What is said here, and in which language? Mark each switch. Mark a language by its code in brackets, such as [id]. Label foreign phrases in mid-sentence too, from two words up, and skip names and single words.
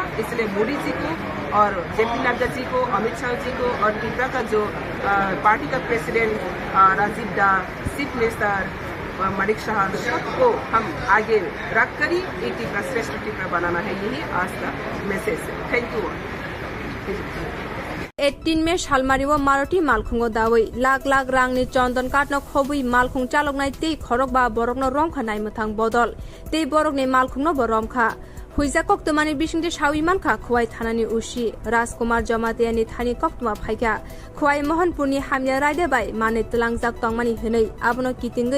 [hi] इसलिए मोदी जी को और जेपी नड्डा जी को, अमित शाह जी को और त्रिपुरा का जो पार्टी का प्रेसिडेंट राजीव दा, [en] chief minister [hi] मलिक शाह को हम आगे रख कर ही एक त्रिपुरा श्रेष्ठ त्रिपुरा बनाना है। यही आज का मैसेज है। [en] thank you. [trp] 18 मे सालमारिव मारुति मालखुंगो दावै लाख लाख रांनि चन्दन काटनो खबै मालखुं चालकनाय तै खरक बा बरकनो रमखा नायमथां बदल तै बरकनि मालखुंनो बरमखा हुइजा कक्तमानि बिसिंदे सावि मानखा खुवाइ थानानि उसी राजकुमार जमातियानि थानि कक्तमा फाइका खुवाइ मोहनपुरनि हामिया रायदे बाय माने तलांजाक तंमानि हनै आबनो कितिंगै